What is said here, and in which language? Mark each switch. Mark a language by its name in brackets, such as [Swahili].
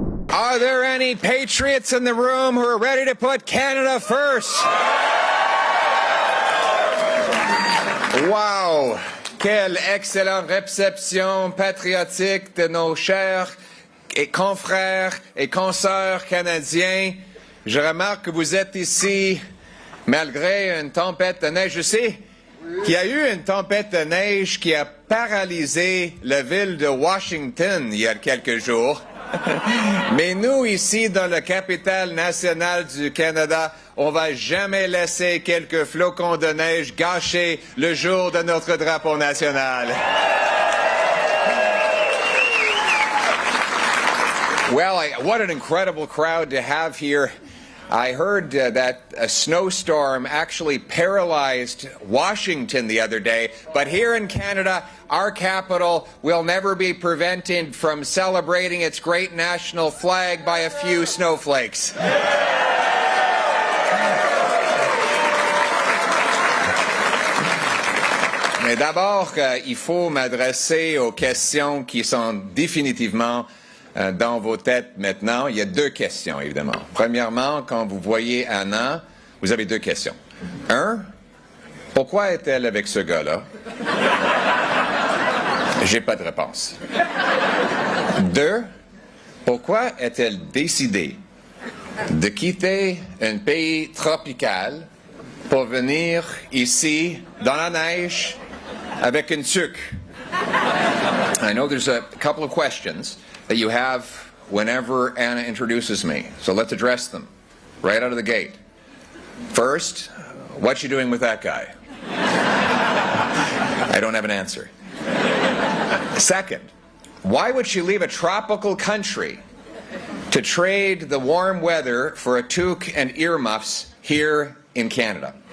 [English] Are there any patriots in the room who are ready to put Canada first? Wow! [French] Quelle excellente réception patriotique de nos chers et confrères et consoeurs canadiens. Je remarque que vous êtes ici malgré une tempête de neige. Je sais qu'il y a eu une tempête de neige qui a paralysé la ville de Washington il y a quelques jours. Mais nous, ici, dans la capitale nationale du Canada, on va jamais laisser quelques flocons de neige gâcher le jour de notre drapeau national. [English] Well, what an incredible crowd to have here. I heard that a snowstorm actually paralyzed Washington the other day, but here in Canada, our capital will never be prevented from celebrating its great national flag by a few snowflakes. [French] Mais d'abord, il faut m'adresser aux questions qui sont définitivement dans vos têtes maintenant. Il y a deux questions, évidemment. Premièrement, quand vous voyez Anna, vous avez deux questions. Un, pourquoi est-elle avec ce gars-là? J'ai pas de réponse. Deux, pourquoi est-elle décidée de quitter un pays tropical pour venir ici, dans la neige, avec une tuque? [English] I know there's a couple of questions that you have whenever Anna introduces me. So let's address them right out of the gate. First, what's she doing with that guy? I don't have an answer. Second, why would she leave a tropical country to trade the warm weather for a toque and earmuffs here in Canada?